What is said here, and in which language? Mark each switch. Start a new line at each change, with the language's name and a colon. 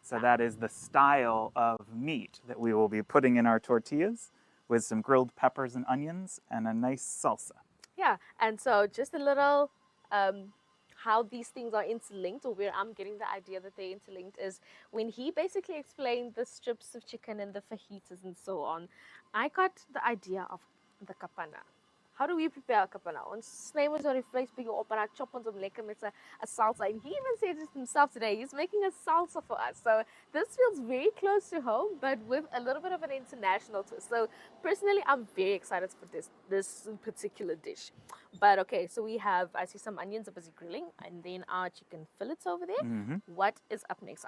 English: So that is the style of meat that we will be putting in our tortillas with some grilled peppers and onions and a nice salsa. Yeah, and so just a little how these things are interlinked, or where I'm getting the idea that they're interlinked, is when he basically explained the strips of chicken and the fajitas and so on, I got the idea of the kapana. How do we prepare kapana?
Afrikaans: Ons sny ons oor die vleisbietjie op en dan chop ons hom lekker met 'n salsa.
English: And he even said it himself today. He's making a salsa for us. So this feels very close to home, but with a little bit of an international twist. So personally, I'm very excited for this particular dish. But okay, so I see some onions are busy grilling, and then our chicken fillets over there. What is up next?